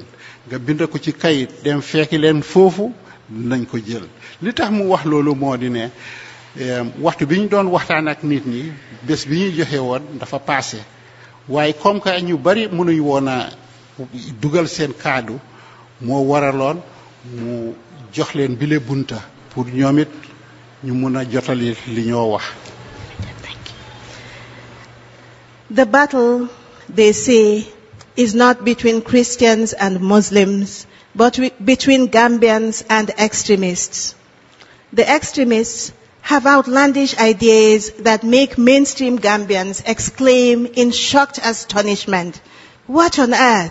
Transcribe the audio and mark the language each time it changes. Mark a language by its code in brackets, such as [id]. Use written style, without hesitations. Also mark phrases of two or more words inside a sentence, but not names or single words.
[wo] nga bind ko ci kayit dem fekki leen foofu dinañ ko jël li tax mu wax loolu moo di ne waxtu bi ñu doon waxtaan ak nit ñi bés bi ñu joxe woon dafa passé waaye [fr] comme que [wo] ñu bari mënuñ woon a dugal seen kaddu moo waraloon mu jox leen bile bunta pour ñoom it ñu mun a jotali li ñoo wax. [en] The battle, they say, is not between Christians and Muslims, but between Gambians and extremists. The extremists have outlandish ideas that make mainstream Gambians exclaim in shocked astonishment, "What on earth?"